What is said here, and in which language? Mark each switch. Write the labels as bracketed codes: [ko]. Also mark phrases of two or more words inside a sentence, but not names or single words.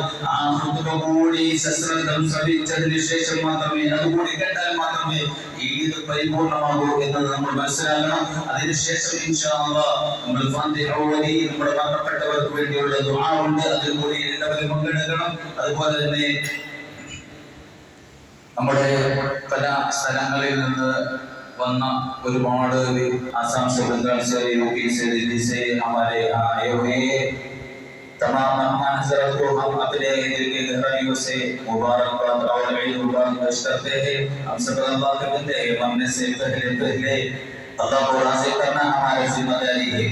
[ml] ആ ഖുത്ബ കൂടി സശ്രദ്ധം ശ്രവിച്ചതിന് ശേഷം മാത്രമേ, അതുകൂടി കേട്ടാൽ മാത്രമേ ഈദ് പരിപൂർണമാകൂ എന്നത് നമ്മൾ മനസ്സിലാക്കണം. അതിനുശേഷം [ar] إن شاء الله [ml] നമ്മൾ ഫാത്തിഹ ഓതി നമ്മുടെ മരണപ്പെട്ടവർക്ക് വേണ്ടിയുള്ള ദുആ ഉണ്ട്, അതിൽ കൂടി എല്ലാവരും പങ്കെടുക്കണം. അതുപോലെ തന്നെ നമ്മുടെ പല സ്ഥലങ്ങളിൽ നിന്ന് [hi] वरना ഒരുപാട് आसाम से बंगाल से यूपी से दिल्ली से हमारे यहाँ आए हुए तमाम मेहमान हज़रात को हम अपने दिल के गहराइयों से मुबारकबाद और ईद मुबारक पेश करते हैं। हम सब अल्लाह के बंदे हैं, मरने से पहले अल्लाह को राज़ी करना हमारी जिम्मेदारी है।